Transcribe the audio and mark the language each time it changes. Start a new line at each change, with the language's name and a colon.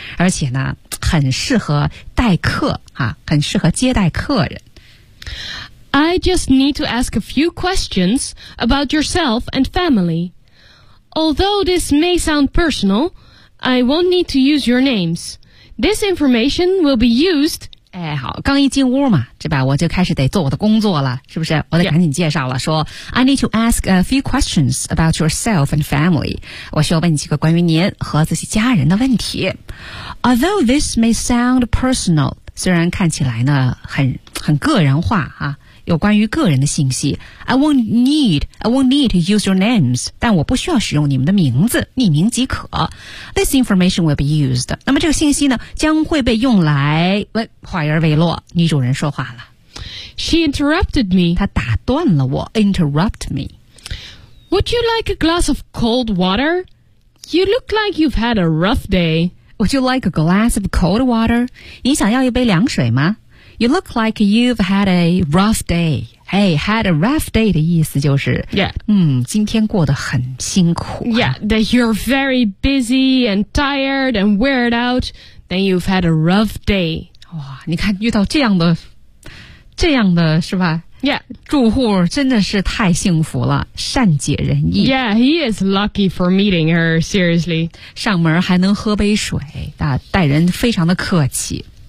Chinese: 而且呢，很适合待客，啊，很适合接待客人。
English: I just need to ask a few questions about yourself and family. Although this may sound personal, I won't need to use your names. This information will be used...
Chinese: 哎，好，刚一进屋嘛，对吧，我就开始得做我的工作了，是不是？我得赶紧介绍了，说
English: I need to ask a few questions about yourself and family.
Chinese: 我需要问几个关于您和自己家人的问题。
English: Although this may sound personal,
Chinese: 虽然看起来呢，很个人化啊。有关于个人的信息
English: I won't need to use your names
Chinese: 但我不需要使用你们的名字匿名即可
English: This information will be used
Chinese: 那么这个信息呢将会被用来话音未落女主人说话了
English: She interrupted me
Chinese: 她打断了我
English: Interrupt me Would you like a glass of cold water? You look like you've had a rough day Would you like a glass of cold water?
Chinese: 你想要一杯凉水吗
English: You look like you've had a rough day. Hey, had a rough day
Chinese: 的意思就是
English: Yeah.
Chinese: 今天过得很辛苦、啊、
English: Yeah, that you're very busy and tired and wore out. Then you've had a rough day.
Chinese: 哇，你看遇到这样的是吧
English: Yeah.
Chinese: 住户真的是太幸福了，善解人意。
English: Yeah, he is lucky for meeting her, seriously.
Chinese: 上门还能喝杯水、啊、待人非常的客气。